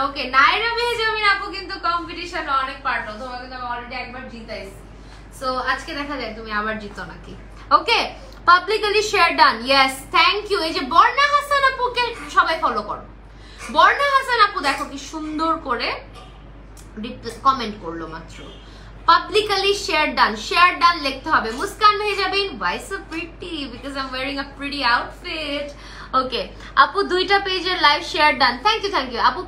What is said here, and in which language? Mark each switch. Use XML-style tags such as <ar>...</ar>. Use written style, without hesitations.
<bn>ওকে, নায়রা মেহজাবিন আপু কিন্তু কম্পিটিশনে অনেক পার্ট, তোমাকে কিন্তু আমি অলরেডি একবার জিতাইছি, সো আজকে দেখা যায় তুমি আবার জিতো নাকি। ওকে, publicly share done, yes thank you. এই যে বর্ণা হাসান আপুকে সবাই ফলো করো। বর্ণা হাসান আপু দেখো কি সুন্দর করে কমেন্ট করলো মাত্র।</bn> <en>Publicly share done</en> <bn>লিখতে হবে।</bn> <en>Muskan Mehjabin, why so pretty? Because I'm wearing a pretty outfit.</en> <bn>Okay, আপু দুইটা পেজের live share done, thank you আপু।</bn>